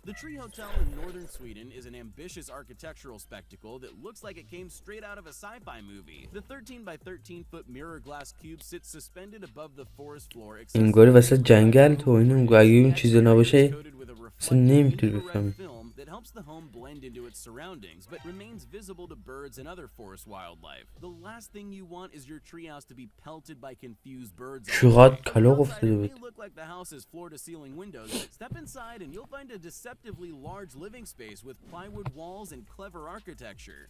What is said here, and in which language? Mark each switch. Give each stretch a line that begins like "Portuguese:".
English: The Tree Hotel in northern Sweden is an ambitious architectural spectacle that looks like it came straight out of a sci-fi movie. The 13 by 13 foot mirror glass cube sits suspended above the forest floor.
Persian: انگار واسه جنگل تو اینو اگه این چیزا نباشه اصلا نمیتونی بفهمی.
English: That helps the home blend into its surroundings but remains visible to birds and other forest wildlife. The last thing you want is your treehouse to be pelted by confused birds.
Persian: چقدر کلاغ افتاده بود.
English: Look like the house's floor to ceiling windows. Step inside and you'll find a deceptively large living space with plywood walls and clever architecture.